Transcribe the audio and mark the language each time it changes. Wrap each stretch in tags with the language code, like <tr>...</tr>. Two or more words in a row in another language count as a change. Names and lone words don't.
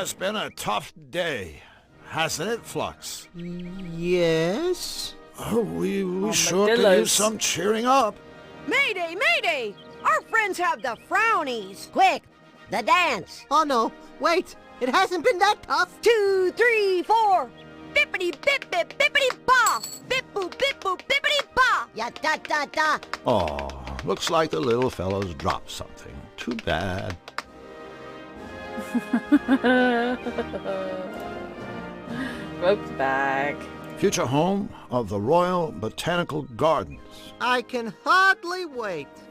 <en>has been a tough day, hasn't it, Flux? Yes? Oh, we my sure could dillos. use some cheering up. Mayday, mayday. Our friends have the frownies. Quick, the dance. Oh, no. Wait. It hasn't been that tough. 2, 3, 4. Bippity bip bip bippity ba. Bip boop bippity ba. Ya da da da. Oh, looks like the little fellow's dropped something. Too bad. Rope the bag. Future home of the Royal Botanical Gardens. I can hardly wait.</en>